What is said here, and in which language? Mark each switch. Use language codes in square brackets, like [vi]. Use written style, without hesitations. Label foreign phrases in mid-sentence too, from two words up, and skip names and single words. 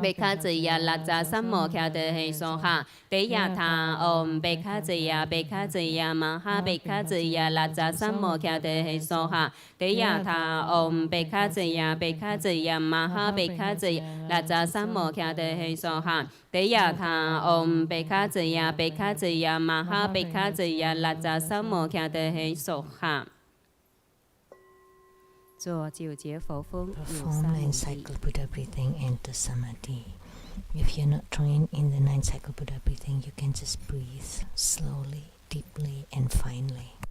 [sa] षज्ये राजसमुद्गते स्वाहा तद्यथा ॐ भैषज्ये भैषज्ये महाभैषज्ये राजसमुद्गते स्वाहा तद्यथा ॐ भैषज्ये भैषज्ये महाभैषज्ये राजसमुद्गते स्वाहा तद्यथा ॐ भैषज्ये भैषज्ये महाभैषज्ये राजसमुद्गते स्वाहा [zh] 做9节佛风有 [en] Perform 3 9 cycle Buddha breathing into samadhi. If you're not trained in the 9 cycle Buddha breathing, you can just breathe slowly, deeply, and finely.